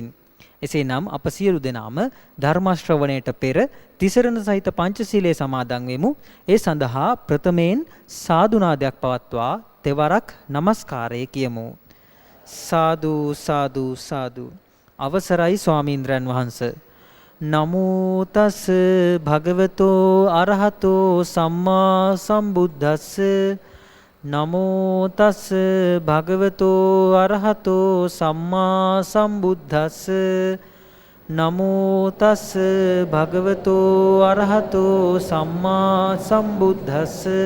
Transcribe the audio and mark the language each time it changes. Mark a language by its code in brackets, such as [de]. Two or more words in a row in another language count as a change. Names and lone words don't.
[si] එසේනම් අප සියලු දෙනාම ධර්ම ශ්‍රවණයට පෙර තිසරණ සහිත පංචශීලයේ සමාදන් වෙමු. ඒ සඳහා ප්‍රථමයෙන් සාදුනාදයක් පවත්වා තෙවරක් নমස්කාරය කියමු. සාදු සාදු සාදු. අවසරයි ස්වාමීන්ද්‍රයන් වහන්සේ. [pi] නමෝ තස් භගවතෝ අරහතෝ සම්මා සම්බුද්දස්ස. නමෝ තස් භගවතෝ අරහතෝ සම්මා සම්බුද්දස්ස. නමෝ තස් භගවතෝ අරහතෝ සම්මා සම්බුද්දස්ස.